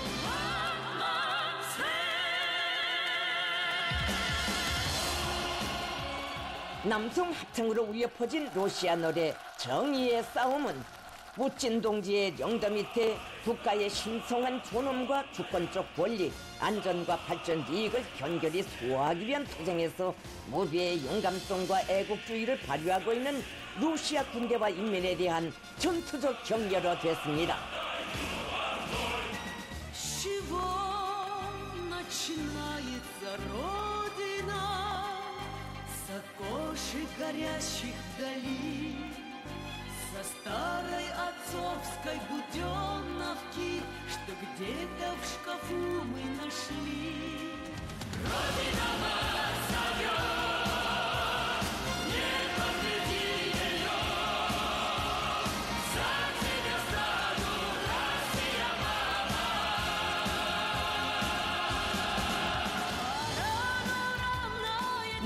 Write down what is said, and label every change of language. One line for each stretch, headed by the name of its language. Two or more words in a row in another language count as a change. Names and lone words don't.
Korean: 남성 합창으로 울려 퍼진 러시아 노래 정의의 싸움은 멋진 동지의 영도 밑에 국가의 신성한 존엄과 주권적 권리, 안전과 발전 이익을 견결히 수호하기 위한 투쟁에서 무비의 용감성과 애국주의를 발휘하고 있는 러시아 군대와 인민에 대한 전투적 격려로 됐습니다.
Russian: Со старой отцовской буденовки, что где-то в шкафу мы нашли. Родина нас зовет, не подведи ее, за тебя стану, Россия, мама.